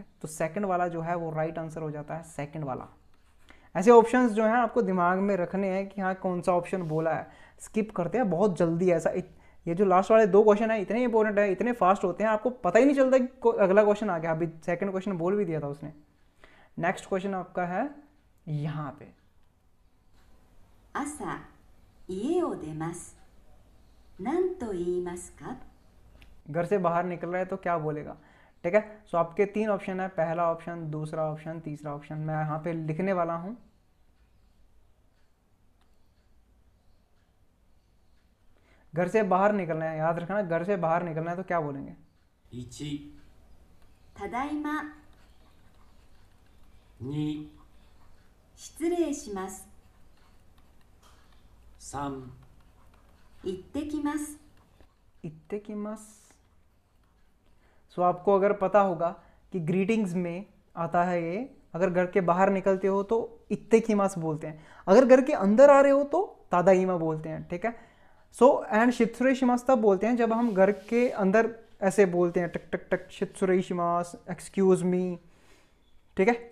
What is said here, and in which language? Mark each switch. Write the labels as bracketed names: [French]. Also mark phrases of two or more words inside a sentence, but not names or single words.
[Hindi] तो सेकंड वाला जो है वो [English] right answer [Hindi] हो जाता है, सेकंड वाला। ऐसे ऑप्शंस जो हैं आपको दिमाग में रखने हैं कि हाँ कौन सा ऑप्शन बोला है, स्किप करते हैं बहुत जल्दी। ऐसा ये जो लास्ट वाले 2 क्वेश्चन है इतने इंपॉर्टेंट है, इतने फास्ट होते हैं, आपको पता ही नहीं चलता कि अगला क्वेश्चन आ गया। अभी सेकंड क्वेश्चन बोल भी दिया था उसने। नेक्स्ट क्वेश्चन आपका है यहाँ पे, [Japanese] 朝家を出ます何と言いますか。 [Hindi] घर से बाहर निकल रहा है तो क्या बोलेगा, ठीक है। सो आपके 3 ऑप्शन है, पहला ऑप्शन, दूसरा ऑप्शन, तीसरा ऑप्शन। मैं यहाँ पे लिखने वाला हूँ। घर से बाहर निकलना है, याद रखना, घर से बाहर निकलना है तो क्या बोलेंगे। [Japanese] 1、ただいま 2、失礼します 3、行ってきます行ってきます. [Hindi] सो आपको अगर पता होगा कि ग्रीटिंग्स में आता है ये, अगर घर के बाहर निकलते हो तो [Japanese] 行ってきます [Hindi] बोलते हैं, अगर घर के अंदर आ रहे हो तो तादाईमा बोलते हैं, ठीक है। सो एंड शित्सुरेशिमास तब बोलते हैं जब हम घर के अंदर ऐसे बोलते हैं, टक टक टक शित्सुरेशिमास, [English] excuse me, [Hindi] ठीक है।